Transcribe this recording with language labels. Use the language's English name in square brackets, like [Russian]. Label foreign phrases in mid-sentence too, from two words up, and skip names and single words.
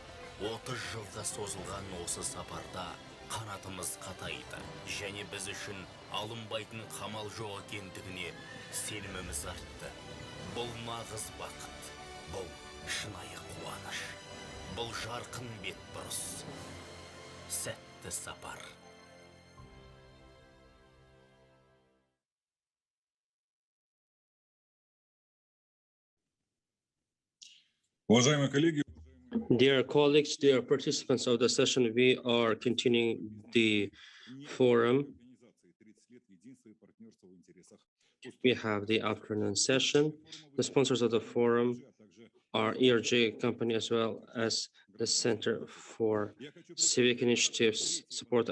[Kazakh] 30 жылға созылған осы сапарда қанатымыз қатайды, және біз үшін алынбайтын қамал жоқ екендігіне сеніміміз артты. Бұл нағыз бақыт, бұл шынайы қуаныш, бұл жарқын бетбұрыс, сәтті сапар. [Russian] Уважаемые коллеги, [English] Dear colleagues, dear participants of the session, we are continuing the forum. We have the afternoon session. The sponsors of the forum are ERG company as well as the Center for Civic Initiatives Support.